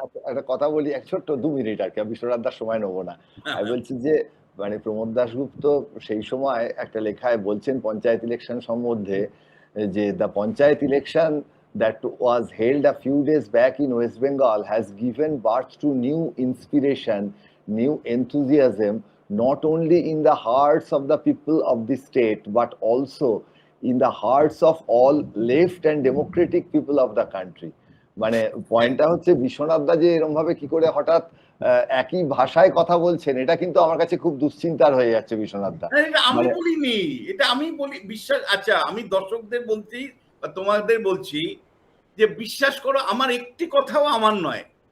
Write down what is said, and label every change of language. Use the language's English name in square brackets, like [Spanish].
[Bangla] একটা কথা বলি, এক ছোট্ট 2 মিনিট আর কি, বিশ্বনাথ দাস সময় নেবো না। আমি বলছি যে মানে প্রমোদ দাশগুপ্ত সেই সময় একটা লেখায় বলছেন পঞ্চায়েত ইলেকশন সম্বন্ধে, যে the panchayat election [English] that was held a few days back in West Bengal has given birth to new inspiration, new enthusiasm, not only in the hearts of the people of the state, but also in the hearts of all left and democratic people of the country. [Bangla] মানে পয়েন্টটা হচ্ছে বিশ্বনাথ দা যে এরকম ভাবে কি করে হঠাৎ একই ভাষায় কথা বলছেন, এটা কিন্তু আমার কাছে খুব দুশ্চিন্তার হয়ে যাচ্ছে বিশ্বনাথ দা। এটা আমি বলিনি, এটা আমি বলি বিশ্বাস। আচ্ছা, আমি দর্শকদের বলছি বা তোমাদের বলছি যে বিশ্বাস করো, আমার একটি কথাও আমার নয়।